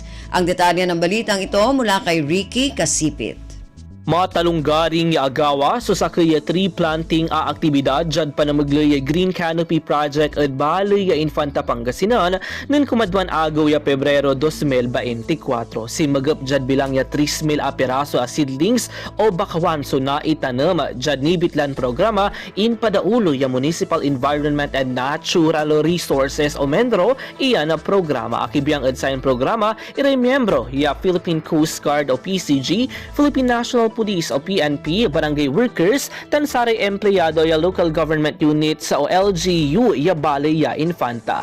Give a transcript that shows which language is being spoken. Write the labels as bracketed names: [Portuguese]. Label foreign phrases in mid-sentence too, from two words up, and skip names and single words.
[Filipino] Ang detalye ng balitang ito mula kay Ricky Kasipit. [Pangasinan] Matalunggaring agawa so sa kaya [English] tree planting [Pangasinan] a aktibidad dyan pa na maglaya Green Canopy Project at baloy ya Infanta Pangasinan nun kumadwan agaw ya Pebrero 2024. Si magap dyan bilang ya 3,000 a piraso a seedlings o bakawan so na itanam dyan nibitlan programa in padaulo ya Municipal Environment and Natural Resources o MENRO iya na programa. Akibiyang adsayan programa iray miyembro ya Philippine Coast Guard o PCG, Philippine National Police o PNP, barangay workers, tansari empleyado ya [English] local government units [Pangasinan] o LGU ya Balay ya Infanta.